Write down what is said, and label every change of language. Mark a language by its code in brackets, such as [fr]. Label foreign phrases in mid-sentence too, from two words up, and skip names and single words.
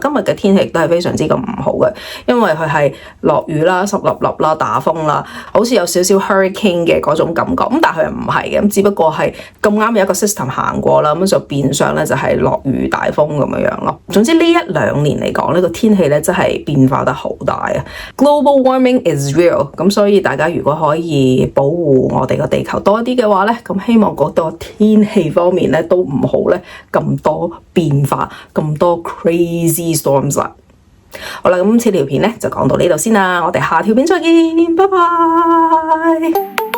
[yue] 今日嘅天氣亦都係非常之咁唔好嘅，因為佢係落雨啦、濕立立啦、打風啦，好似有少少 hurricane 嘅嗰種感覺。咁但係佢又唔係嘅，咁只不過係咁啱有一個 system 行過啦，咁就變相咧就係落雨大風咁樣樣咯。總之呢1-2年嚟講呢個天氣咧真係變化得好大啊。 [en] Global warming is real。 [yue] 咁所以大家如果可以保護我哋個地球多啲嘅話咧，咁希望嗰個天氣方面咧都唔好咧咁多變化，咁多 [en] crazy storms [yue] 啦。好啦，咁今次條片咧就講到呢度先啦，我哋下條片再見，拜拜。